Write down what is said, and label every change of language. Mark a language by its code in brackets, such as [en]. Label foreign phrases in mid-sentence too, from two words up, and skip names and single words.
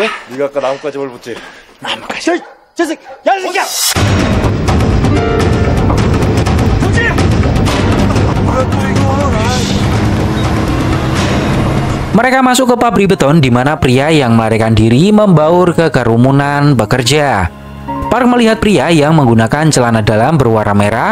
[ko] 네가 아까 나뭇가지 벌었지? 나뭇가지. 저 새끼, 야, 이 새끼야! [id] Mereka masuk ke pabrik beton di mana pria yang melarikan diri membaur ke kerumunan bekerja. Park melihat pria yang menggunakan celana dalam berwarna merah.